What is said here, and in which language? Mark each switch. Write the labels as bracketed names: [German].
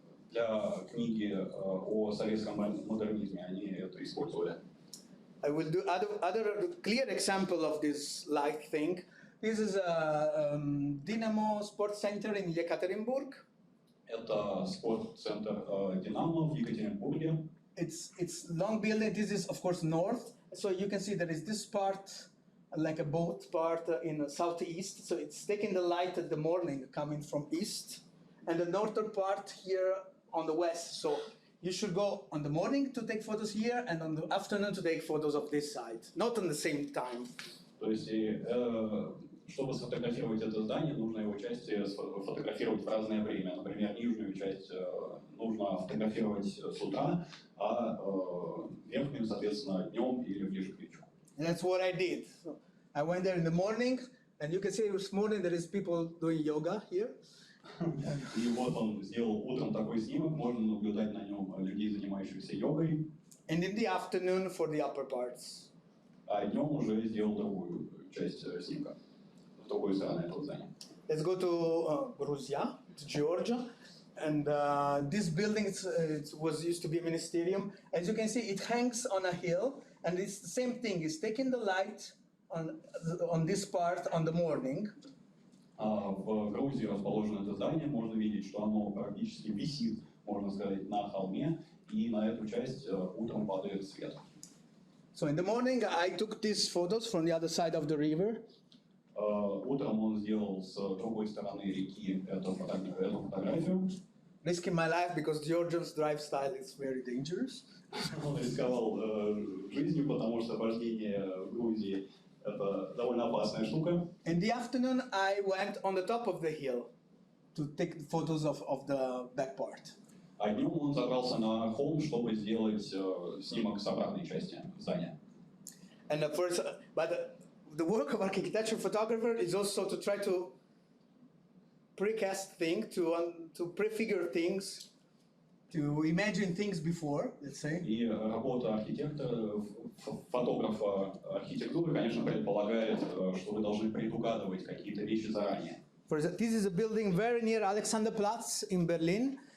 [Russian] Для книги о советском модернизме они это использовали. [English] I will do other clear example of this light thing. This is a Dynamo Sports Center in Yekaterinburg. [Russian] Это спортцентр Динамо в Екатеринбурге. [English] It's long building. This is of course north. So you can see there is this part, like a boat part in the southeast. So it's taking the light at the morning coming from east, and the northern part here on the west. So you should go on the morning to take photos here, and on the afternoon to take photos of this side, not on the same time. [Russian] То есть, чтобы сфотографировать это здание, нужно его части фотографировать в разное время. Например, нижнюю часть нужно фотографировать с утра, а верхнюю, соответственно, днем или ближе к вечеру. [English] And that's what I did. So I went there in the morning, and you can see this morning there is people doing yoga here. [Russian] И вот он сделал утром такой снимок, можно наблюдать на нем людей, занимающихся йогой. [English] And in the afternoon for the upper parts. [Russian] А днем уже сделал другую часть снимка, с другой стороны этого здания. [English] Let's go to Gruzia, to Georgia. And this building was used to be a ministerium. As you can see, it hangs on a hill, and it's the same thing. It's taking the light on this part on the morning. [Russian] В Грузии расположено это здание, можно видеть, что оно практически висит, можно сказать, на холме, и на эту часть утром падает свет. [English] So in the morning, I took these photos from the other side of the river. [Russian] Утром он сделал с другой стороны реки эту фотографию. [English] Risking my life because Georgian's drive style is very dangerous. [Russian] Он рисковал жизнью, потому что вождение в Грузии это довольно опасная штука. [English] In the afternoon, I went on the top of the hill to take photos of the back part. [Russian] А днем он забрался на холм, чтобы сделать снимок с обратной части здания. [English] And the work of architecture photographer is also to try to precast things, to prefigure things, to imagine things before, let's say. [Russian] И работа архитектора, фотографа архитектуры, конечно, предполагает, что вы должны предугадывать какие-то вещи заранее. [English] This is a building very near Alexanderplatz in Berlin.